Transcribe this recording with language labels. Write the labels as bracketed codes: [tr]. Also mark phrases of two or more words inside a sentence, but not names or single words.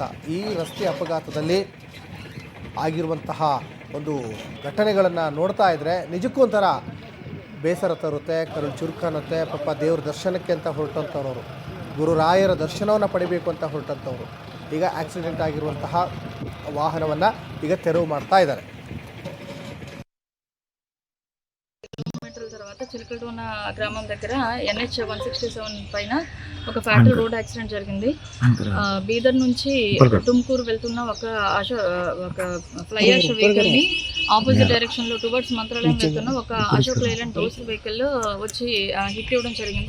[kn] ಈ ರಸ್ತೆ ಅಪಘಾತದಲ್ಲಿ ಆಗಿರುವಂತಹ ಒಂದು ಘಟನೆಗಳನ್ನು ನೋಡ್ತಾ ಇದ್ದರೆ ನಿಜಕ್ಕೂ ಒಂಥರ ಬೇಸರ ತರುತ್ತೆ, ಕರುಳು ಚುರುಕನ್ನುತ್ತೆ. ಪಾಪ ದೇವ್ರ ದರ್ಶನಕ್ಕೆ ಅಂತ ಹೊರಟಂಥವ್ರು, ಗುರುರಾಯರ ದರ್ಶನವನ್ನು ಪಡಿಬೇಕು ಅಂತ ಹೊರಟಂಥವ್ರು ಈಗ ಆಕ್ಸಿಡೆಂಟ್ ಆಗಿರುವಂತಹ ವಾಹನವನ್ನು ಈಗ ತೆರವು ಮಾಡ್ತಾ ಇದ್ದಾರೆ. [te] తర్వాత చిలకలటోన గ్రామం దగ్గర NH 167 పైన ఒక [en] fatal road accident [te] జరిగింది. బీదర్ నుంచి తుమ్కూరు వెళ్తున్న ఒక [en] fly ash vehicle [te] ని [en] opposite direction [te] లో టువర్డ్స్ మంత్రాలయం వెళ్తున్న ఒక అశోక్ లైలాండ్ డోస్ వెహికల్ వచ్చి హిట్ ఇవ్వడం జరిగింది.